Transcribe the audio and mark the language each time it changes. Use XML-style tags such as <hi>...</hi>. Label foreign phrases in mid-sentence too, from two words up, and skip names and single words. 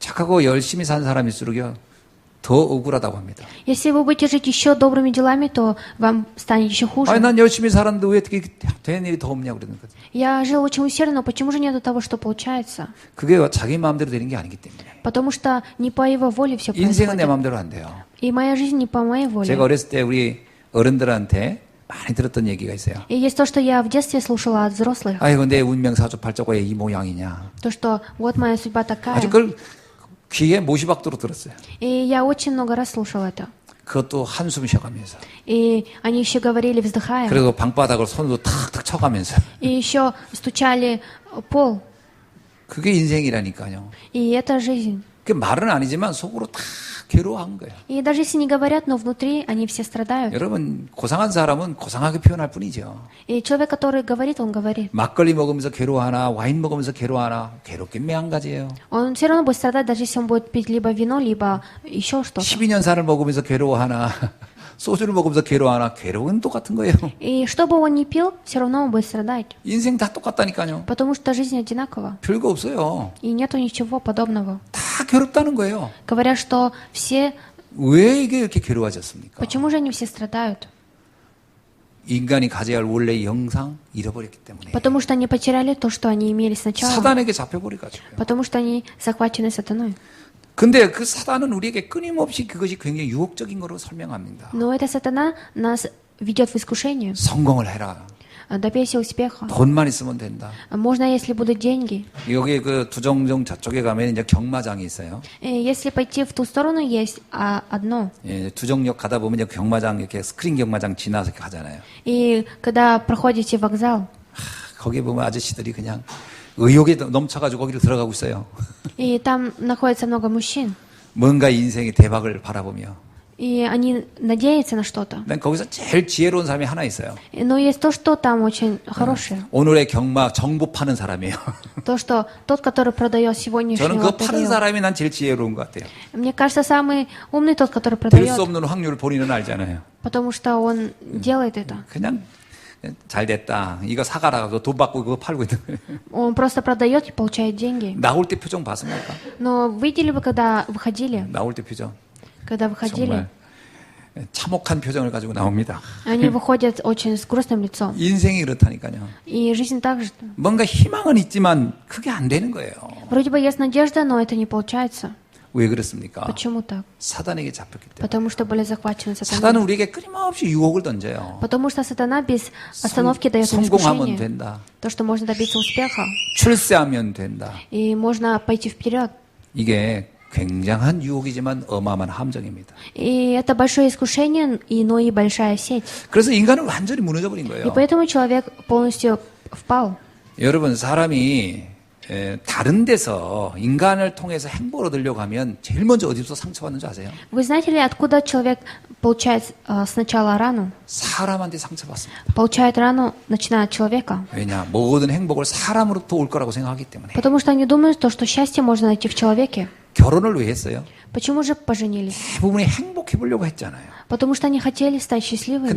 <ko>착하고 열심히 산 사람일수록요 더 억울하다고 합니다.</ko> <ru>Если вы будете жить еще добрыми делами, то вам станет еще хуже.</ru> <ko>아니, 난 열심히 살았는데 왜 어떻게 된 일이 더 없냐 그러는 거죠.</ko> <ru>Я жил очень усердно, но почему же нету того, что получается?</ru> <ko>그게 자기 마음대로 되는 게 아니기 때문에.</ko> <ru>Потому что не по его воле все</ru> <ko>인생은 내</ko> <ru>происходит.</ru> <ko>마음대로 안 돼요.</ko> <ru>И моя жизнь не по моей воле.</ru> <ko>제가 어렸을 때 우리 어른들한테 많이 들었던 얘기가 있어요.</ko> <ru>И есть то, что я в детстве слушала от взрослых.</ru> <ko>아이고, 내 운명 사주팔자가 이 모양이냐.</ko> <ru>То, что вот моя судьба такая.</ru> <ko>아주 그걸 귀에 못이 박도록 들었어요.</ko> <ru>И я очень много раз слушала это.</ru> <ko>그것도 한숨 쉬어가면서.</ko> <ru>И они еще говорили, вздыхая.</ru> <ko>그리고 방바닥을 손으로 탁탁 쳐가면서.</ko> <ru>И еще стучали пол.</ru> <ko>그게 인생이라니까요.</ko> <ru>И это жизнь.</ru> <ko>그 말은 아니지만 속으로 다 괴로워한 거예요.</ko> <ru>И даже если не говорят, но внутри они все страдают.</ru> <ko>여러분, 고상한 사람은 고상하게 표현할 뿐이죠.</ko> <ru>И человек, который говорит, он говорит.</ru> <ko>막걸리 먹으면서 괴로워하나 와인 먹으면서 괴로워하나 괴롭긴 매한가지예요.</ko> <ru>Он все равно будет страдать, даже если он будет пить либо вино, либо еще что-то.</ru> <ko>12년산을 먹으면서 괴로워하나 소주를 먹으면서 괴로워하나 괴로운 똑같은 거예요.</ko> <ru>И что бы он ни пил, все равно он будет страдать.</ru> <ko>인생 다 똑같다니까요.</ko> <ru>Потому что жизнь одинакова.</ru> <ko>별거 없어요.</ko> <ru>И нету ничего подобного.</ru> <ko>다 괴롭다는 거예요.</ko> <ru>Говорят, что все...</ru> <ko>왜 이게 이렇게 괴로워졌습니까?</ko> <ru>Почему же они все страдают?</ru> <ko>인간이 가져야 할 원래의 영상 잃어버렸기 때문에.</ko> <ru>Потому что они потеряли то, что они имели сначала.</ru> <ko>사단에게 잡혀버려가지고요.</ko> <ru>Потому что они захвачены сатаной.</ru> <ko>근데 그 사단은 우리에게 끊임없이 그것이 굉장히 유혹적인 거로 설명합니다.</ko> <ru>Но эта сатана нас ведет в искушение.</ru> <ko>성공을 해라.</ko> <ru>Добейся успеха.</ru> <ko>돈만 있으면 된다.</ko> <ru>Можно, если будут деньги.</ru> <ko>여기 그 두정정 저쪽에 가면 이제 경마장이 있어요.</ko> <ru>Если пойти в ту сторону, есть одно.</ru> <ko>예, 두정역 가다 보면 이제 경마장 이렇게 스크린 경마장 지나서 이렇게 가잖아요.</ko> <ru>И когда проходите вокзал,</ru> <ko>거기 보면 아저씨들이 그냥 의욕에 넘쳐가지고 거기를 들어가고 있어요.</ko> <ru>и там находится много мужчин,</ru> <ko>뭔가 인생의 대박을 바라보며.</ko> <ru>и они надеются на что-то.</ru> <ko>난 거기서 제일 지혜로운 사람이 하나 있어요.</ko> <ru>Но есть то, что там очень хорошее.</ru> <ko>오늘의 경마 정보 파는 사람이에요.</ko> <ru>То, что тот, который продает</ru> <ko>저는</ko> <ru>сегодняшнюю</ru> <ko>그거 파는</ko> <ru>лотерею.</ru> <ko>사람이 난 제일 지혜로운 것 같아요.</ko> <ru>Мне кажется, самый умный тот, который</ru> <ko>될</ko> <ru>продает,</ru> <ko>수 없는 확률을 본인은 알잖아요.</ko> <ru>потому что он делает это.</ru> <ko>그냥 잘 됐다. 이거 사가라. 그거 돈 받고 그거 팔고 있는 거예요.</ko> <ru>Он просто продает и получает деньги.</ru> <ko>나올 때 표정 봤습니까?</ko> <ru>Но видели вы, когда выходили?</ru> <ko>나올 때 표정.</ko> <ru>Когда выходили,</ru> <ko>정말 참혹한 표정을 가지고 나옵니다.</ko> <ru>они выходят очень с грустным лицом.</ru> <ko>인생이 그렇다니까요.</ko> <ru>И жизнь также.</ru> <ko>뭔가 희망은 있지만 그게 안 되는 거예요.</ko> <ru>Вроде бы есть надежда, но это не получается.</ru> <ko>왜 그렇습니까?</ko> <ru>Почему так?</ru> <ko>사단에게 잡혔기 때문에.</ko> <ru>Потому что были захвачены</ru> <ko>사단은</ko> <ru>сатаной.</ru> <ko>우리에게 끊임없이 유혹을 던져요.</ko> <ru>Потому что сатана без остановки дает нам</ru> <ko>성공하면</ko> <ru>искушение.</ru> <ko>된다.</ko> <ru>То, что можно добиться успеха.</ru> <ko>출세하면 된다.</ko> <ru>И можно пойти вперед.</ru> <ko>이게 굉장한 유혹이지만 어마어마한 함정입니다.</ko> <ru>И это большое искушение, но и большая сеть.</ru> <ko>그래서 인간은 완전히 무너져 버린</ko> <ru>И</ru> <ko>거예요.</ko> <ru>поэтому человек полностью впал.</ru> <ko>여러분, 사람이 다른 데서 인간을 통해서 행복을 얻으려고 하면 제일 먼저 어디서 상처받는 줄 아세요?</ko> <ru>Вы знаете ли, откуда человек получает сначала рану?</ru> <ko>사람한테 상처받습니다.</ko> <ru>Получает рану, начиная от человека.</ru> <ko>왜냐? 모든 행복을 사람으로부터 올 거라고 생각하기 때문에.</ko> <ru>Потому что они думают, что счастье можно найти в человеке.</ru> <ko>결혼을 왜 했어요?</ko> <ru>Почему же поженились?</ru> <ko>대부분이 행복해 보려고 했잖아요.</ko> <ru>Потому что они хотели стать</ru> <ko>근데</ko> <ru>счастливыми.</ru>